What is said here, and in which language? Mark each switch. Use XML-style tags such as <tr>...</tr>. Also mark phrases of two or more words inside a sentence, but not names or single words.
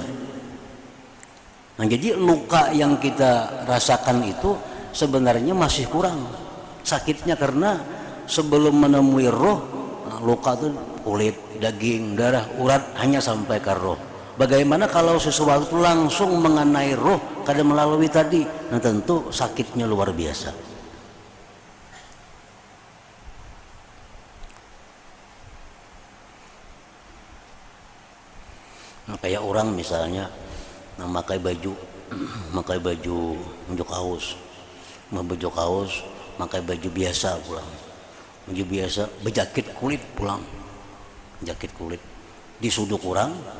<id>Nah, jadi luka yang kita rasakan itu sebenarnya masih kurang sakitnya, karena sebelum menemui roh, luka itu kulit, daging, darah, urat, hanya sampai ke roh. Bagaimana kalau sesuatu langsung mengenai roh,</id> <bjn>kada melalui tadi? Nah, tentu sakitnya luar biasa. Nah, kayak orang misalnya memakai baju kaos, pakai baju biasa pulang, baju biasa, berjakit kulit pulang, jakit kulit, disuduk orang,</bjn>